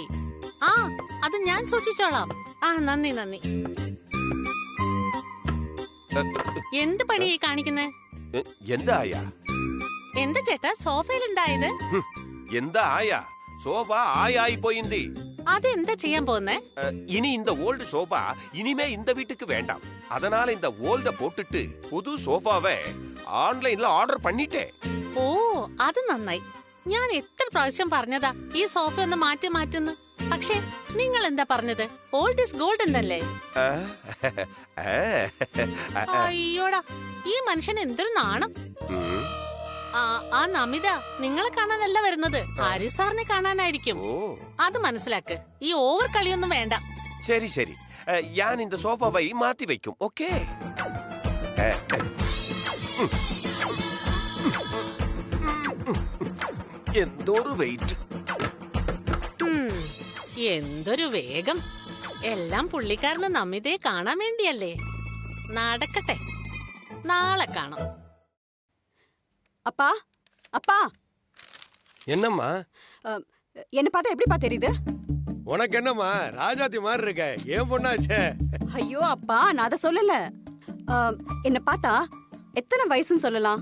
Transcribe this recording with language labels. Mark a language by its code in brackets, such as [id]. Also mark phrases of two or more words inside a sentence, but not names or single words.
[ml] അത് ഞാൻ സൂക്ഷിച്ചോളാം. നന്ദി നന്ദി. എന്ത് പണിയായി കാണിക്കുന്നേ? എന്തായ? എന്താ ചേട്ടാ സോഫയിലുണ്ടായത്? എന്താ ആയ? സോഫ ആയിപ്പോയിന്തി. അതെന്താ ചെയ്യാൻ പോകുന്നേ? [ta] இனி இந்த [en] old sofa [ta] இனிமே இந்த வீட்டுக்கு வேண்டாம். அதனால இந்த ஓல்ட போட்டுட்டு புது சோஃபாவை ஆன்லைன்ல ஆர்டர் பண்ணிட்டேன். [ml] ഓ, അത് നന്നായി. ഞാൻ എത്ര പ്രാവശ്യം പറഞ്ഞതാ ഈ സോഫ ഒന്ന് മാറ്റുന്നു. പക്ഷേ നിങ്ങൾ എന്താ പറഞ്ഞത്? [en] old is gold [ml] എന്നല്ലേ? അയ്യോടാ, ഈ മനുഷ്യൻ എന്തൊരു നാണം. ആ നമിത നിങ്ങളെ കാണാനല്ല വരുന്നത്, ആര്യ സാറിനെ കാണാനായിരിക്കും. അത് മനസ്സിലാക്ക്. ഈ ഓവർ കളിയൊന്നും വേണ്ട. ശരി ശരി, ഞാൻ [ta] இந்த சோஃபாவை மாத்தி வைக்கும். ஓகே. [ml] എന്തൊരു വെയിറ്റ്, എന്തൊരു വേഗം. എല്ലാം പുള്ളിക്കാരന് നമിതയെ കാണാൻ വേണ്ടിയല്ലേ. നടക്കട്ടെ, നാളെ കാണാം. [ta] அப்பா அப்பா. என்னம்மா? என்ன பார்த்தா எப்படிப்பா தெரியுது? உனக்கு என்னம்மா, ராஜாத்தி மாதிரி இருக்க, ஏன் பொண்ணாச்சே? ஐயோ அப்பா, நான் அதை சொல்லல. என்ன பார்த்தா எத்தனை வயசுன்னு சொல்லலாம்?